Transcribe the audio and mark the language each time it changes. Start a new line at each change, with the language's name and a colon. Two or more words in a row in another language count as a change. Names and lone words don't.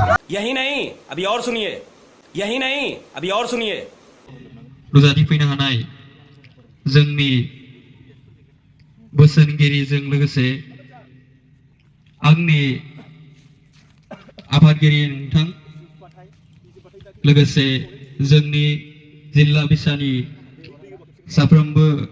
Hindi: यही नहीं अभी और सुनिए यही नहीं अभी और सुनिए
Bodo: रुजानि फैनो हानाय जोंनि बोसोनगिरिजों लोगोसे आंनि आफादगिरि नोंथां लोगोसे जोंनि जिल्ला बिसानि साफ्रोमबो